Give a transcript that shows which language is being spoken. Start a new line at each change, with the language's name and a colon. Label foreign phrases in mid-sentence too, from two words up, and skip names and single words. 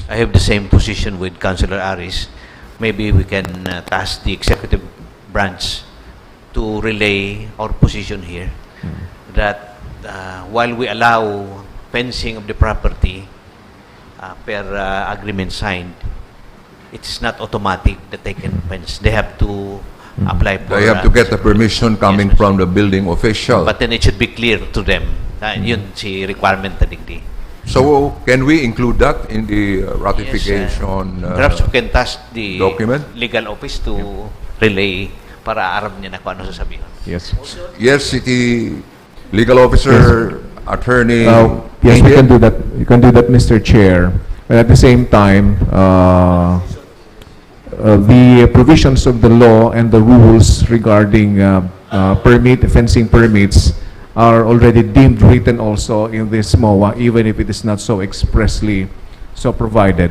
English: I have the same position with Councilor Aris. Maybe we can task the executive branch to relay our position here that while we allow fencing of the property per agreement signed, it is not automatic that they can fence. They have to apply for... They have to get the permission coming Yes, from the building official. But then it should be clear to them.
Bikol: Yun si requirement na digdi.
English: So, can we include that in the ratification Perhaps we can task the document? legal office to relay
Bikol: para aram niya na kung ano sasabihin.
English: Yes. Yes, City Legal Officer, Attorney... Yes, we Angel? can do that. You can do that, Mr. Chair. But at the same time, the provisions of the law and the rules regarding fencing permits are already deemed written also in this MOA, even if it is not so expressly so provided.